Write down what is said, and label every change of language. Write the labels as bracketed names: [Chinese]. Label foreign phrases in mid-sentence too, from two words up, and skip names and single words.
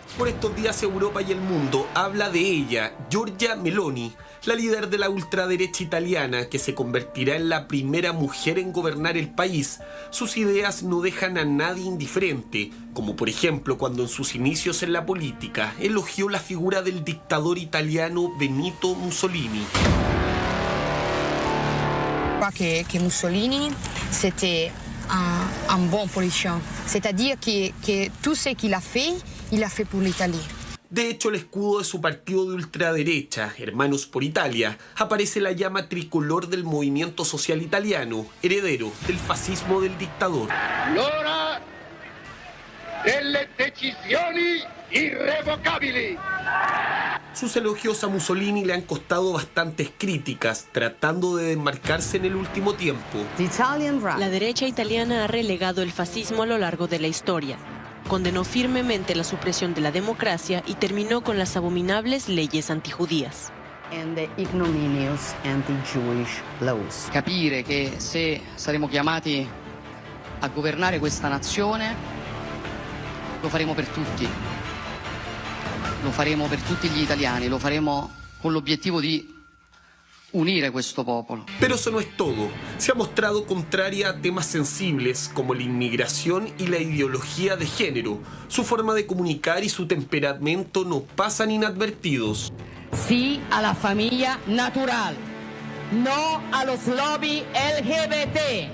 [Spanish] Por estos días Europa y el mundo habla de ella, Giorgia Meloni, la líder de la ultraderecha italiana que se convertirá en la primera mujer en gobernar el país. Sus ideas no dejan a nadie indiferente, como por ejemplo cuando en sus inicios en la política elogió la figura del dictador italiano Benito Mussolini. Que Mussolini, [French] c'était un bon politicien. C'est-à-dire que tout ce qu'il a fait pour l'Italie. [Spanish] De hecho, el escudo de su partido de ultraderecha, Hermanos por Italia, aparece la llama tricolor del movimiento social italiano, heredero del fascismo del dictador. [Italian] L'ora delle decisioni irrevocabili. [Spanish] Sus elogios a Mussolini le han costado bastantes críticas, tratando de desmarcarse en el último tiempo. La derecha italiana ha relegado el fascismo a lo largo de la historia. Condenó firmemente la supresión de la democracia y terminó con las abominables leyes antijudías. [Italian] Capire che se saremo chiamati a governare questa nazione, lo faremo per tutti. Lo faremo per tutti gli italiani, lo faremo con l'obiettivo di unire questo popolo. [Spanish] Pero eso no es todo. Se ha mostrado contraria a temas sensibles como la inmigración y la ideología de género. Su forma de comunicar y su temperamento no pasan inadvertidos. Sí a la familia natural, no a los lobbies LGBT.